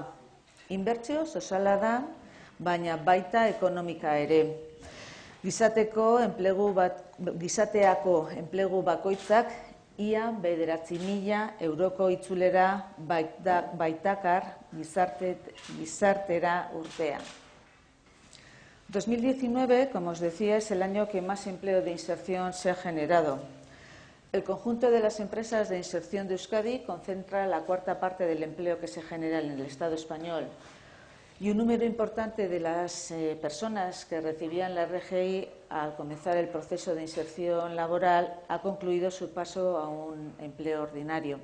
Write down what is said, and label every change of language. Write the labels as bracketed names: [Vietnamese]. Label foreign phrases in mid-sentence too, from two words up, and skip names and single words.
[Basque] Inbertsio soziala da, baina baita ekonomika ere. Gizateako enplegu bakoitzak ia 9.000 euroko itzulera baitakar gizartera urtean. [Spanish] 2019, como os decía, es el año que más empleo de inserción se ha generado. El conjunto de las empresas de inserción de Euskadi concentra la cuarta parte del empleo que se genera en el Estado español. Y un número importante de las personas que recibían la RGI al comenzar el proceso de inserción laboral ha concluido su paso a un empleo ordinario.